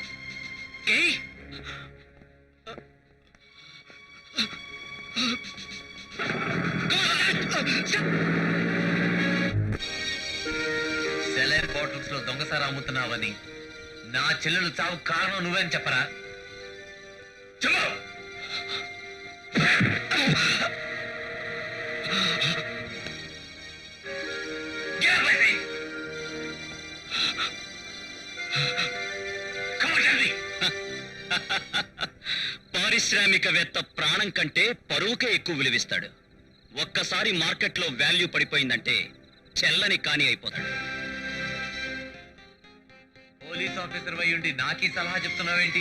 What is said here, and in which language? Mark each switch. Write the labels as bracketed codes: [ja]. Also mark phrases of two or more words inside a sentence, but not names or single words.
[en] okay saline bottles [te] లో దొంగసారా అమ్ముతున్నావని నా చెల్లెలు చావు కారణం నువ్వేని చెప్పరా? చెప్పు. [en] Get up, baby. Come on, tell me. [te] పారిశ్రామికవేత్త ప్రాణం కంటే పరువుకే ఎక్కువ విలువిస్తాడు. ఒక్కసారి మార్కెట్లో వాల్యూ పడిపోయిందంటే చెల్లని కాని అయిపోతాడు. [en] police officer [te] అయి ఉండి నాకీ సలహా చెప్తున్నావేంటి?